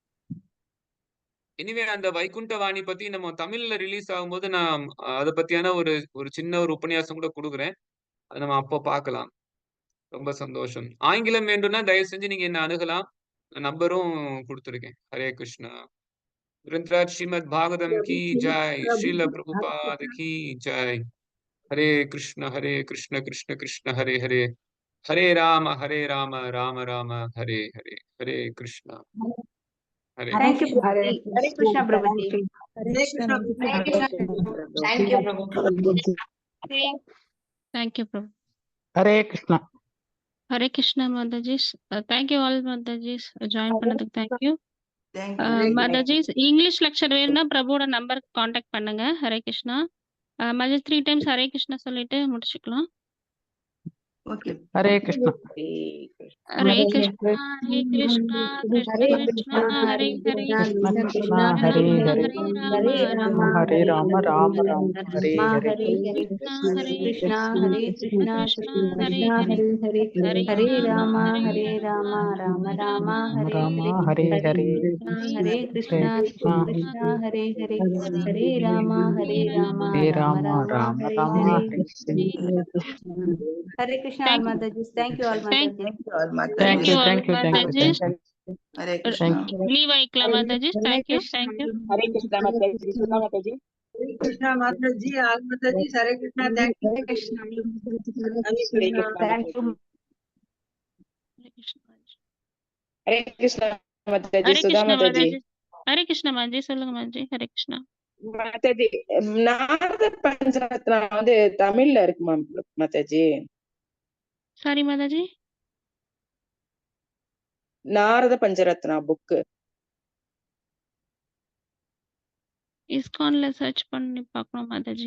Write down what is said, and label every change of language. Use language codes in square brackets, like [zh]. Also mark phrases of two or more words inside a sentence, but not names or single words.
[ta] எனிவே அந்த வைகுண்டவாணி பத்தி நம்ம தமிழ்ல ரிலீஸ் ஆகும்போது நான் அத பத்தியான ஒரு ஒரு சின்ன ஒரு உபன்யாசம் கூட குடுக்குறேன். அத நம்ம அப்போ பார்க்கலாம். ரொம்ப சந்தோஷம். ஆங்கிலம் வேண்டும்னா தயவு செஞ்சு நீங்க என்ன அணுகலாம். நம்பரும் குடுத்துருக்கேன். ஹரே கிருஷ்ணா. [hi] ग्रंथराज श्रीमद् भागवतम की जय, श्रील प्रभुपाद की जय। [sa] हरे कृष्ण कृष्ण कृष्ण हरे हरे, हरे राम राम राम हरे हरे, हरे कृष्ण हरे [en] Thank you, कृष्ण। Prabhuji. Hare Krishna, Prabhuji. [ta] ஹரே கிருஷ்ணா. நன்றி. [en] Hare Krishna. Thank you, Prabhu. Thank you, Prabhu. Hare Krishna. Hare Krishna, Mataji. Thank you all, Mataji. [ta] Join பண்ணதுக்கு [en] thank you. thank you [ta] மாதாஜி [en] English lecture [ta] வேணும்னா பிரபுவோட நம்பருக்கு காண்டாக்ட் பண்ணுங்க. ஹரே கிருஷ்ணா. மாதாஜி 3 டைம்ஸ் ஹரே கிருஷ்ணா சொல்லிட்டு முடிச்சுக்கலாம். ஓகே ஹரே கிருஷ்ணா. ஹரே கிருஷ்ணா ஹரே கிருஷ்ணா கிருஷ்ண கிருஷ்ணா ஹரே ஹரே கிருஷ்ண கிருஷ்ணா ஹரே ஹரே ஹரே ராம ராம ராம ஹரே ஹரே கிருஷ்ணா ஹரே கிருஷ்ணா கிருஷ்ண கிருஷ்ணா ஹரே ஹரே ஹரே ஹரே ராம ராமா ஹரே ஹரே ராமா ராம ராமா ஹரே ராம ஹரே ஹரே ஹரே ஹரே கிருஷ்ணா கிருஷ்ணா கிருஷ்ணா ஹரே ஹரே ஹரே ராமா ராம ஹரே ராம ராம ஹரே ராம ஹரே ஹரே ஹரே கிருஷ்ணா ஆல் மாதாஜி. [en] thank you all [ta] மாதாஜி. [en] thank you all தேங்க்யூ மாதாஜி. ஆல் மாதாஜி. [ta] ஹரே கிருஷ்ணா. லீவ் ஆயிக்கலாம் மாதாஜி. [en] thank you thank you. [hi] हरे कृष्णा माता जी, सुधा माता जी। हरे कृष्णा माता जी, आग माता जी, हरे कृष्णा, [en] thank you. [hi] हरे कृष्णा [en] thank you [hi] हरे कृष्णा माता जी, ஹரே सुधा கிருஷ்ணா माता जी। [ta] மாதாஜி. ஹரே கிருஷ்ணா மாதாஜி சொல்லுங்க மாதாஜி. ஹரே கிருஷ்ணா. மாதா ஜி, நாரத பஞ்சரத்னா வந்து தமிழ்ல இருக்குமா மாதாஜி? சாரி மாதாஜி. நாரத பஞ்சரத்னா புக் இஸ்கான்ல சர்ச் பண்ணி பார்க்கணும் மாதாஜி.